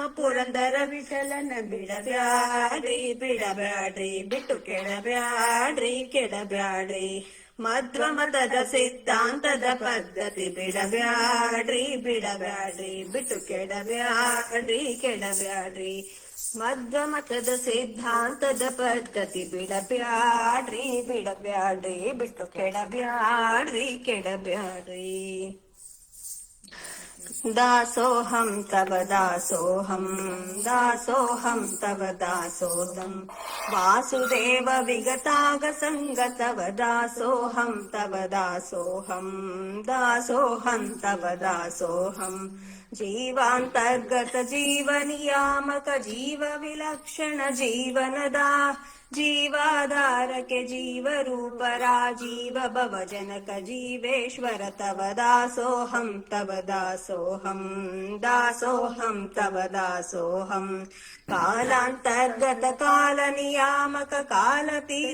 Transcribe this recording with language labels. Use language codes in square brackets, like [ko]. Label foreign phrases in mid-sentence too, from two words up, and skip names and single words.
[kn] ಪುರಂದರ ವಿಠಲನ ಬಿಡಬ್ಯಾಡ್ರಿ ಬಿಡಬ್ಯಾಡ್ರಿ ಬಿಟ್ಟು ಕೆಡಬ್ಯಾಡ್ರಿ ಕೆಡಬ್ಯಾಡ್ರಿ ಮಧ್ವ ಮತದ ಸಿದ್ಧಾಂತದ ಪದ್ಧತಿ ಬಿಡಬ್ಯಾಡ್ರಿ ಬಿಡಬ್ಯಾಡ್ರಿ ಬಿಟ್ಟು ಕೆಡಬ್ಯಾಡ್ರಿ ಕೆಡಬ್ಯಾಡ್ರಿ ಮಧ್ವ ಮತದ ಸಿದ್ಧಾಂತದ ಪದ್ಧತಿ ಬಿಡಬ್ಯಾಡ್ರಿ ಬಿಡಬ್ಯಾಡ್ರಿ ಬಿಟ್ಟು ಕೆಡಬ್ಯಾಡ್ರಿ ಕೆಡಬ್ಯಾಡ್ರಿ [sa] दासोऽहं तव दासोऽहं दासोऽहं तव दासोऽहं वासुदेव विगतागसङ्ग तव दासोऽहं तव दासोऽहं दासोऽहं तव दासोऽहं जीवान्तर्गत जीवनियामक जीव विलक्षण जीवनदा जीवाधारके जीवरूप राजीव भवजनक जीवेश्वर तव दासोऽहं तव दासोऽहं दासोऽहं तव दासोऽहं कालान्तर्गत कालनियामक कालतीत